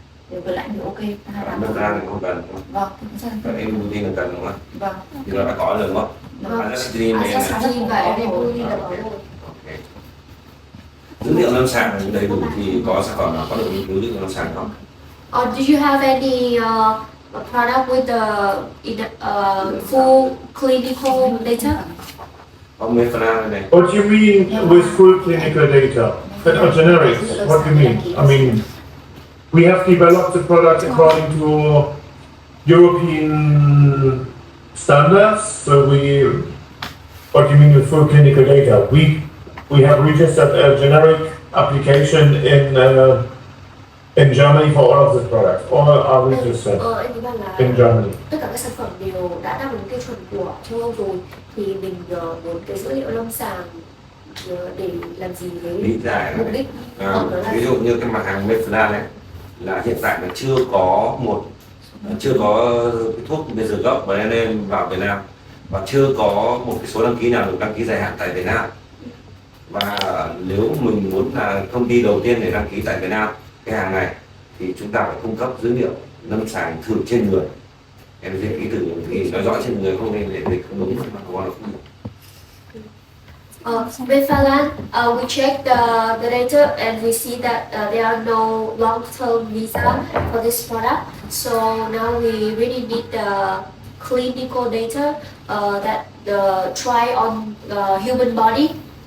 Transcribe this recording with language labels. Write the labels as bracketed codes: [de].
[vi] Điều kiện lạnh thì ok. Melphalan thì không cần. Vâng, Còn eribulin là cần đúng không? vâng. Thì nó đã có rồi đúng không? Azacitidine này. Azacitidine và eribulin là có rồi. Ok. Dữ liệu lâm sàng đầy đủ thì có sản phẩm nào có được nghiên cứu dữ liệu lâm sàng không? [en] Or do you have any product with the full clinical data? [vi] Có Melphalan này. [en] What do you mean with full clinical data? Or generics? What do you mean? I mean, we have developed the product according to European standards. So what do you mean with full clinical data? We have registered a generic application in Germany for all of the products. All are registered [vi] Anh ấy bảo là [en] in Germany. [vi] tất cả các sản phẩm đều đã đáp ứng tiêu chuẩn của châu Âu rồi, thì mình muốn cái dữ liệu lâm sàng để làm gì với Lý giải mục đích là, ví dụ như cái mặt hàng Melphalan này là hiện tại là chưa có cái thuốc bây giờ gốc và NM vào Việt Nam, và chưa có một cái số đăng ký nào được đăng ký dài hạn tại Việt Nam. Và nếu mình muốn là công ty đầu tiên để đăng ký tại Việt Nam cái hàng này thì chúng ta phải cung cấp dữ liệu lâm sàng thử trên người. Em sẽ ký thử thì nói rõ trên người không nên để dịch không đúng mà nó không đúng. [en] Melphalan, we checked the data and we see that there are no long-term visa for this product. So now we really need the clinical data that try on human body.